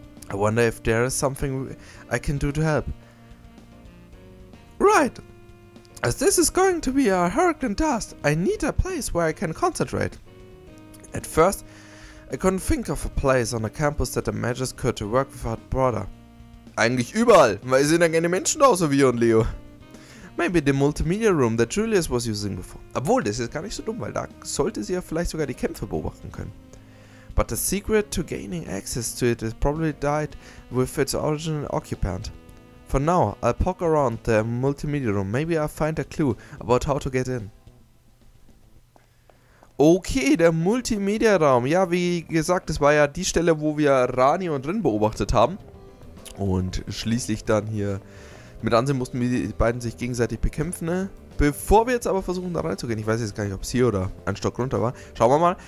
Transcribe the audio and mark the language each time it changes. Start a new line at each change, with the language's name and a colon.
English: I wonder if there is something I can do to help. Right! As this is going to be a hurricane task, I need a place where I can concentrate. At first, I couldn't think of a place on a campus that a magus could work without border.
German: Eigentlich überall, weil sind ja keine Menschen außer wir und Leo.
English: Maybe the multimedia room that Julius was using before.
German: Obwohl, das ist gar nicht so dumm, weil da sollte sie ja vielleicht sogar die Kämpfe beobachten können.
English: But the secret to gaining access to it is probably died with its original occupant. For now, I'll poke around the multimedia room. Maybe I'll find a clue about how to get in.
German: Okay, der Multimedia-Raum. Ja, wie gesagt, das war ja die Stelle, wo wir Rani und Rin beobachtet haben. Und schließlich dann hier mit ansehen mussten, wie die beiden sich gegenseitig bekämpfen. Ne? Bevor wir jetzt aber versuchen, da reinzugehen, ich weiß jetzt gar nicht, ob es hier oder ein Stock runter war. Schauen wir mal.